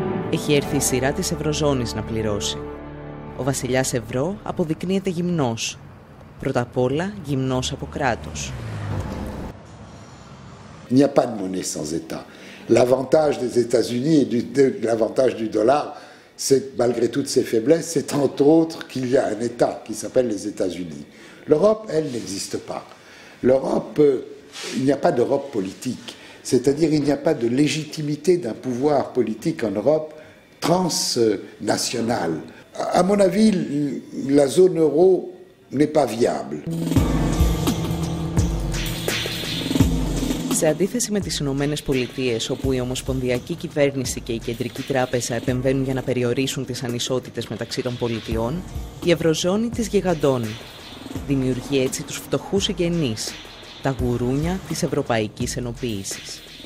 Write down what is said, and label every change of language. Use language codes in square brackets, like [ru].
[el] Έχει έρθει η σειρά της Ευρωζώνης να πληρώσει. Ο βασιλιάς Ευρώ αποδεικνύεται γυμνός. Πρώτα απ' όλα γυμνός από κράτος. [fr] Il n'y a pas de monnaie sans État. L'avantage des États-Unis et l'avantage du dollar, malgré toutes ses faiblesses, c'est entre autres qu'il y a un État qui s'appelle les États-Unis. L'Europe, elle, n'existe pas. L'Europe, il n'y a pas d'Europe politique. C'est-à-dire il n'y a pas de légitimité d'un pouvoir politique en Europe transnational. À mon avis, la zone euro n'est pas viable. [el] Σε αντίθεση με τις Ηνωμένες Πολιτείες, όπου η Ομοσπονδιακή Κυβέρνηση και η Κεντρική Τράπεζα επεμβαίνουν για να περιορίσουν τις ανισότητες μεταξύ των πολιτιών, η Ευρωζώνη τις γιγαντώνει. Δημιουργεί έτσι τους φτωχούς εγγενείς, τα γουρούνια της Ευρωπαϊκής Ενοποίησης.